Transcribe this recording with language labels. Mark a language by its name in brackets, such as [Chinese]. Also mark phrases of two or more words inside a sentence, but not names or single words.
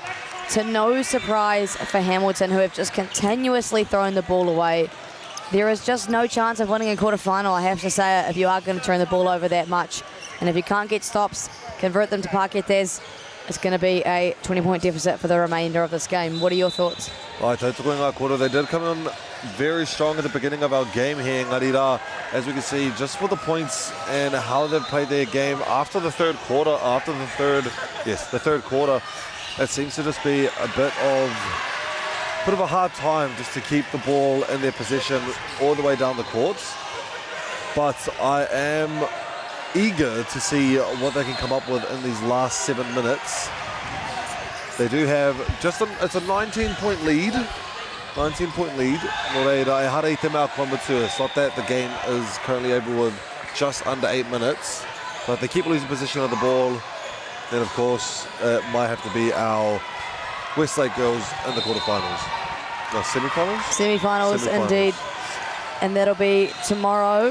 [English] To no surprise for Hamilton, who have just continuously thrown the ball away. There is just no chance of winning a quarterfinal, I have to say, if you are going to turn the ball over that much. And if you can't get stops, convert them to parkettes, it's going to be a 20-point deficit for the remainder of this game. What are your thoughts? [Māori] Ai, tautoko ngā koro. [English] They did come in very strong at the beginning of our game here, [Māori] ngari rā, [English] as we can see, just for the points and how they've played their game after the third quarter, the third quarter, it seems to just be a bit of a hard time just to keep the ball in their possession all the way down the courts. But I am eager to see what they can come up with in these last 7 minutes. They do have it's a 19-point lead. 19-point lead. [Māori] No reira, e hara I te mea Kwamatua. [English] It's not that the game is currently over with just under 8 minutes. But if they keep losing possession of the ball, then of course it might have to be our Westlake girls in the quarterfinals. No, semi-finals? Semi-finals, indeed. And that'll be tomorrow.